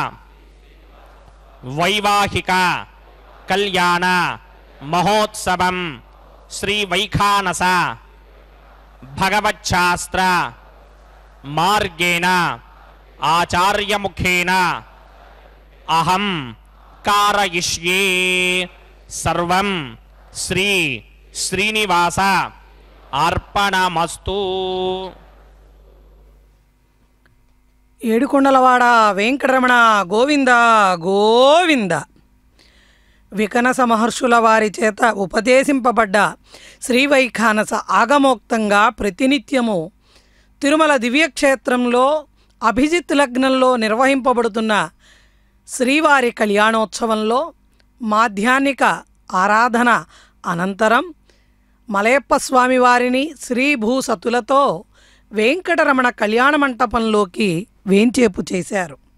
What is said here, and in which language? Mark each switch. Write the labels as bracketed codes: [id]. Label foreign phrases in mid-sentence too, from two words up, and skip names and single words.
[sa] वैवाहिक कल्याण महोत्सवं श्री वैखानस भगवच्छास्त्र मार्गेण आचार्य मुखेन अहं कारयिष्ये सर्वं श्री श्रीनिवास अर्पणमस्तु। [te] ఏడుకొండలవాడ వెంకటరమణ గోవింద గోవింద. వికనస మహర్షుల వారి చేత ఉపదేశింపబడ్డ శ్రీవైఖానస ఆగమోక్తంగా ప్రతినిత్యము తిరుమల దివ్యక్షేత్రంలో అభిజిత్ లగ్నంలో నిర్వహింపబడుతున్న శ్రీవారి కళ్యాణోత్సవంలో మాధ్యాహ్నిక ఆరాధన అనంతరం మలయప్ప స్వామివారిని శ్రీభూసతులతో వెంకటరమణ కళ్యాణ మంటపంలోకి వేంచేపు చేశారు.